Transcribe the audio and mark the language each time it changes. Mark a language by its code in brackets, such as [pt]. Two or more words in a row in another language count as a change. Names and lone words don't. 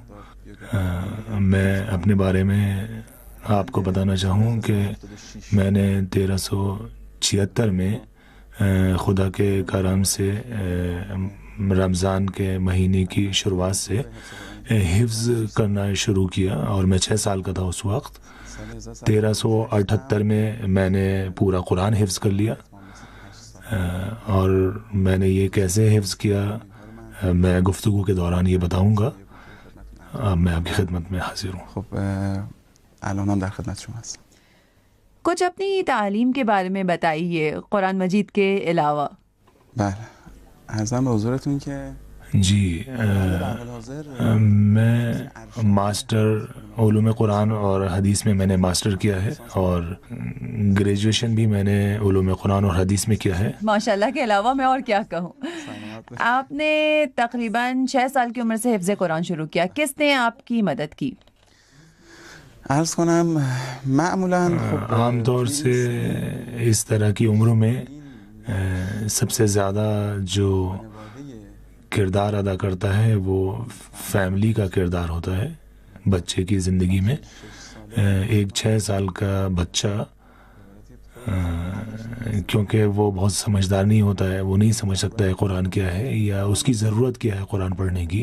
[ur] میں اپنے بارے میں آپ کو بتانا چاہوں کہ میں نے 1376 میں خدا کے کرم سے رمضان کے مہینے کی شروعات سے حفظ کرنا شروع کیا اور میں 6 سال کا تھا اس وقت. 1378 میں نے پورا قرآن حفظ کر لیا اور میں نے یہ کیسے حفظ کیا میں گفتگو کے دوران یہ بتاؤں گا. میں آپ کی خدمت میں حاضر ہوں. [fa] خب الانم در خدمت شما هستم. [ur] کچھ اپنی تعلیم کے بارے میں بتائیے قرآن مجید کے علاوہ. [fa] بله عرضم به حضورتون که [ur] جی میں ماسٹر علوم قرآن اور حدیث میں نے ماسٹر کیا ہے اور گریجویشن بھی میں نے علوم قرآن اور حدیث میں کیا ہے. ماشاءاللہ کے علاوہ میں اور کیا کہوں. آپ نے تقریباً 6 سال کی عمر سے حفظ قرآن شروع کیا، کس نے آپ کی مدد کی؟ [fa] عرض کنم معمولا [ur] عام طور سے اس طرح کی عمروں میں سب سے زیادہ جو کردار ادا کرتا ہے وہ فیملی کا کردار ہوتا ہے بچے کی زندگی میں. ایک 6 سال کا بچہ کیونکہ وہ بہت سمجھدار نہیں ہوتا ہے، وہ نہیں سمجھ سکتا ہے قرآن کیا ہے یا اس کی ضرورت کیا ہے قرآن پڑھنے کی.